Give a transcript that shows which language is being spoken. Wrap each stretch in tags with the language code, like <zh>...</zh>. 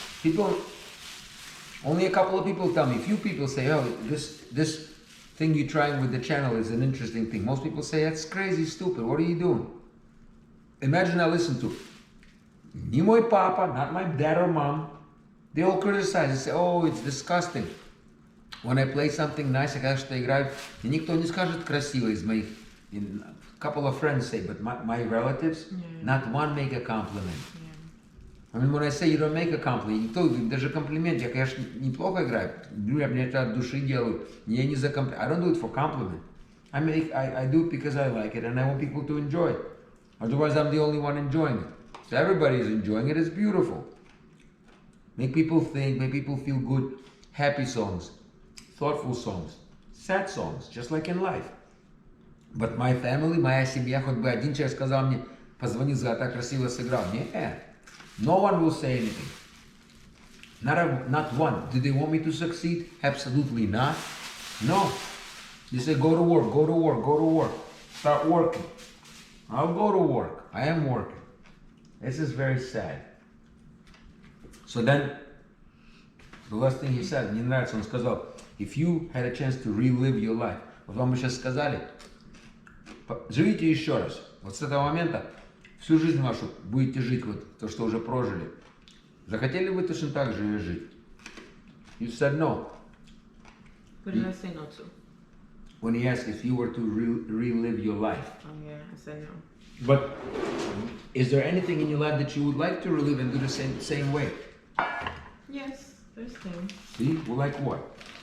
<en>People, only a couple of people tell me. Few people say, this thing you're trying with the channel is an interesting thing. Most people say, that's crazy, stupid. What are you doing? Imagine I listen to ni moj papa, not my dad or mom. They all criticize. They say, it's disgusting. When I play something nice,</en> <ru>я когда что играю, и никто не скажет красиво из моих.</ru> <en>A couple of friends say, but my relatives, not one make a compliment. I mean, when I say you don't make a compliment,</en> <ru>никто, даже комплимент, я, конечно, неплохо играю. Я мне это от души делаю. Я не за комплимент.</ru> <en>I don't do it for compliment. I do it because I like it and I want people to enjoy it. Otherwise, I'm the only one enjoying it. So everybody is enjoying it. It's beautiful. Make people think, make people feel good. Happy songs, thoughtful songs, sad songs, just like in life. But my family,</en> <ru>моя семья, хоть бы один человек сказал мне, позвони, так красиво сыграл. Нет.</ru> <en>No one will say anything. Not one. Do they want me to succeed? Absolutely not. No. They say, go to work, go to work, go to work. Start working. I'll go to work. I am working. This is very sad. So then, the last thing he said,</en> <ru>мне нравится, он сказал,</ru> <en>if you had a chance to relive your life,</en> <ru>вот вам бы сейчас сказали, живите еще раз. Вот с этого момента всю жизнь вашу будете жить, вот то, что уже прожили. Захотели вы точно так же ее жить?</ru> <en>You said no. What did I say no to? When he asked if you were to relive your life. Oh yeah, I said no. But is there anything in your life that you would like to relive and do the same way? Yes, there's things. See? Well, like what?</en>